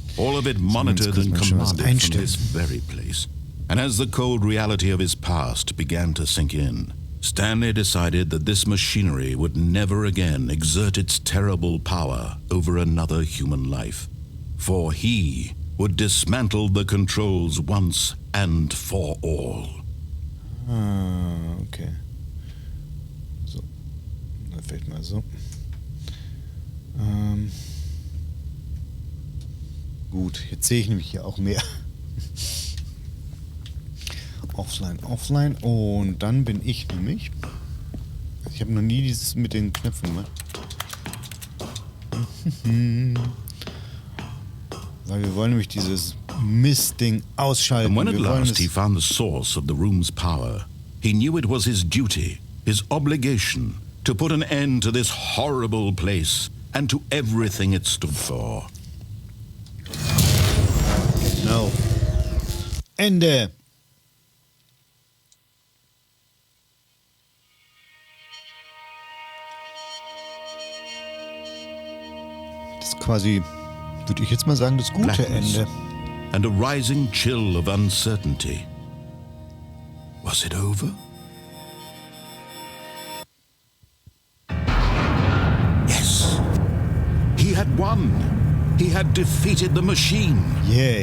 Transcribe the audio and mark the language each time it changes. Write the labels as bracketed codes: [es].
[en] All of it monitored and commanded from this very place. And as the cold reality of his past began to sink in, Stanley decided that this machinery would never again exert its terrible power over another human life, for he would dismantle the controls once and for all. Ah, okay. [de] So, dann vielleicht mal so. Gut, jetzt sehe ich nämlich hier auch mehr. Offline und dann bin ich nämlich. Ich habe noch nie dieses mit den Knöpfen gemacht. Weil wir wollen nämlich dieses Mistding ausschalten. [en] And when at last he found the source of the room's power, he knew it was his duty, his obligation, to put an end to this horrible place and to everything it stood for. [de] No. Ende. Das ist quasi, würde ich jetzt mal sagen, das gute [en] Blackness [de] Ende. [en] and a rising chill of uncertainty. Was it over? Yes. He had won. He had defeated the machine. Yay.